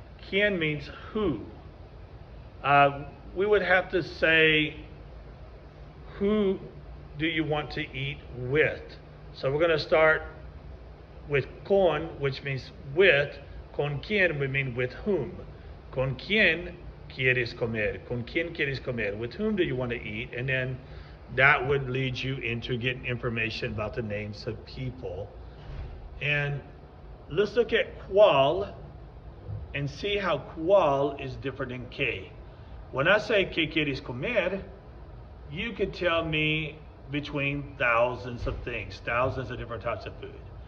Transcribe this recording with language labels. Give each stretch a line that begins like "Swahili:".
English: Quién means who. We would have to say, who do you want to eat with? So we're going to start with con, which means with.
Spanish: Con quién
English: would mean with whom.
Spanish: Con quién quieres comer? Con quién quieres comer?
English: With whom do you want to eat? And then that would lead you into getting information about the names of people. And let's look at cuál and see how cuál is different than que. When I say
Spanish: que quieres comer,
English: you could tell me between thousands of things, thousands of different types of food.